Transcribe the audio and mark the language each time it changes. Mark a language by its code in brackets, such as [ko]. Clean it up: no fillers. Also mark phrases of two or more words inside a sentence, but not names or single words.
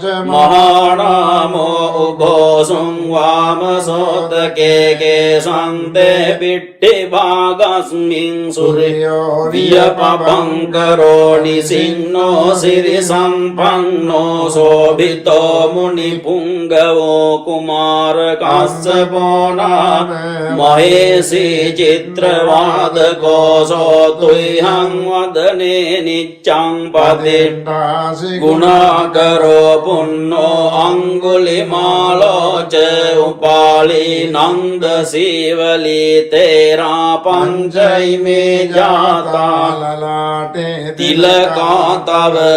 [pi] මහානාමෝ උභෝසුං වාමසෝතකේ කේසන්තේ පිට්ඨි භාගස්මින් සුරයෝ වියපපංකරෝ නිසින්නෝ සිරි සම්පන්නෝ සෝභිතෝ මුනි පුංගවෝ කුමාර කස්සපෝ නාම මහේසී චිත්‍රවාදකෝ සෝතුයං වදනේ නිච්ඡං පතිට්ඨාසි ගුණාකරෝ පුන්නෝ අංගුලිමාලෝ ච උපාලි නන්ද සීවලී තේරා පංචෛමේ ජාතා ලලාටේ තිලකා තව